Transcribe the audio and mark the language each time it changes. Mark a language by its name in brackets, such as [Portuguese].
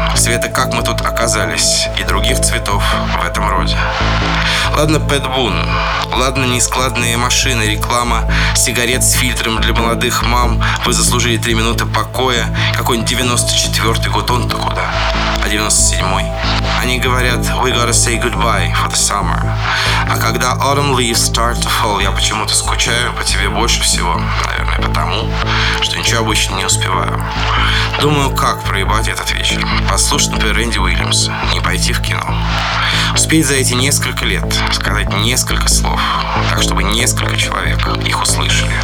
[Russian] Цвета, как мы тут оказались. И других цветов в этом роде. Ладно, Пэт Бун. Ладно, нескладные машины, реклама сигарет с фильтром для молодых мам. Вы заслужили 3 минуты покоя. Какой-нибудь 94-й год, он-то куда? А 97-й? Они говорят, [English] we gotta say goodbye for the summer. [Russian] А когда [English] autumn leaves start to fall, [Russian] я почему-то скучаю по тебе больше всего. Наверное, потому, что ничего обычно не успеваю. Думаю, как проебать этот вечер. Послушать, например, Энди Уильямс. Не пойти в кино. Успеть за эти несколько лет сказать несколько слов, так, чтобы несколько человек их услышали.